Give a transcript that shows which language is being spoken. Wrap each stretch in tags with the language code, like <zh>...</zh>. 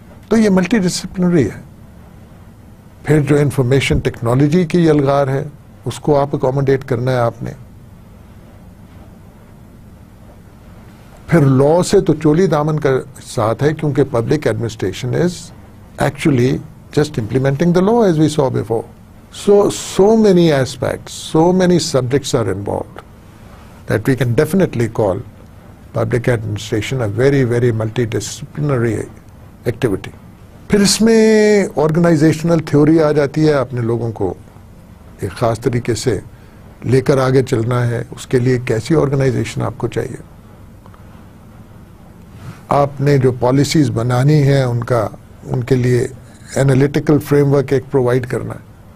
<hi>तो ये multi disciplinary है. फिर जो इंफॉर्मेशन टेक्नोलॉजी की अलगार है, उसको आप अकोमोडेट करना है आपने. फिर लॉ से तो चोली दामन का साथ है, क्योंकि</hi> <en>Public administration is actually just implementing the law as we saw before. So many aspects, so many subjects are involved that we can definitely call public administration a very, very multidisciplinary activity.</en> <hi>फिर इसमें organisational theory आ जाती है. अपने लोगों को एक ख़ास तरीके से लेकर आगे चलना है, उसके लिए कैसी ऑर्गेनाइजेशन आपको चाहिए. आपने जो पॉलिसीज बनानी है उनके लिए एनालिटिकल फ्रेमवर्क एक प्रोवाइड करना है.</hi>